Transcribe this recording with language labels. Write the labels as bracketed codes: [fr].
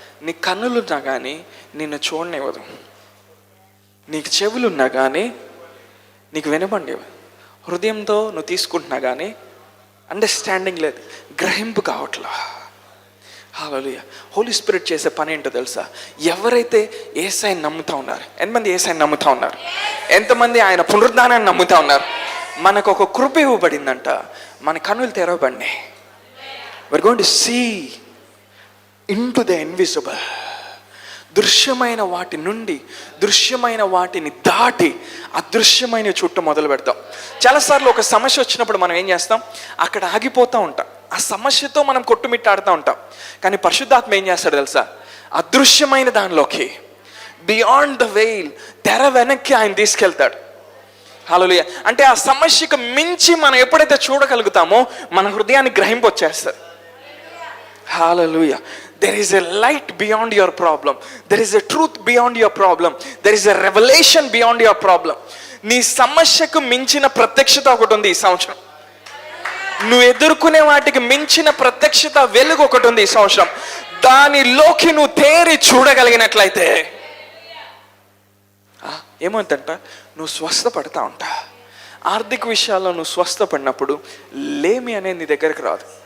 [te] నీ కన్నులున్నా కానీ నిన్ను చూడనివ్వదు, నీకు చెవులున్నా కానీ నీకు వినపండివ్వదు, హృదయంతో నువ్వు తీసుకుంటున్నా కానీ అండర్స్టాండింగ్ లేదు, గ్రహింపు కావట్లా. హల్లెలూయా. హోలీ స్పిరిట్ చేసే పని ఏంటో తెలుసా? ఎవరైతే యేసయ్యని నమ్ముతా ఉన్నారు, ఎంతమంది యేసయ్యని నమ్ముతా ఉన్నారు? ఎంతమంది ఆయన పునరుద్ధానాన్ని నమ్ముతా ఉన్నారు? మనకు ఒక కృప ఇవ్వబడిందంట, మన కన్నులు తెరవబడినాయి. [en] we're going to see into the invisible. [te] దృశ్యమైన వాటి నుండి, దృశ్యమైన వాటిని దాటి అదృశ్యమైన చుట్టూ మొదలు పెడతాం. చాలాసార్లు ఒక సమస్య వచ్చినప్పుడు మనం ఏం చేస్తాం? అక్కడ ఆగిపోతూ ఉంటాం, ఆ సమస్యతో మనం కొట్టుమిట్టాడుతూ ఉంటాం. కానీ పరిశుద్ధాత్మ ఏం చేస్తాడు తెలుసా? అదృశ్యమైన దానిలోకి, [en] beyond the veil, [te] తెర వెనక్కి ఆయన తీసుకెళ్తాడు. హల్లెలూయా. అంటే ఆ సమస్యకు మించి మనం ఎప్పుడైతే చూడగలుగుతామో మన హృదయాన్ని గ్రహింపు వచ్చేస్తారు. హల్లెలూయా. [en] There is a light beyond your problem. There is a truth beyond your problem. There is a revelation beyond your problem. [te] నీ సమస్యకు మించిన ప్రత్యక్షత ఒకటి ఉంది ఈ సంవత్సరం. నువ్వు ఎదుర్కొనే వాటికి మించిన ప్రత్యక్షత, వెలుగు ఒకటి ఉంది ఈ సంవత్సరం. దానిలోకి నువ్వు తేరి చూడగలిగినట్లయితే ఏమవుతుందంట? నువ్వు స్వస్థపడతా ఉంటా. ఆర్థిక విషయాల్లో నువ్వు స్వస్థపడినప్పుడు లేమి అనేది నీ దగ్గరకు రాదు.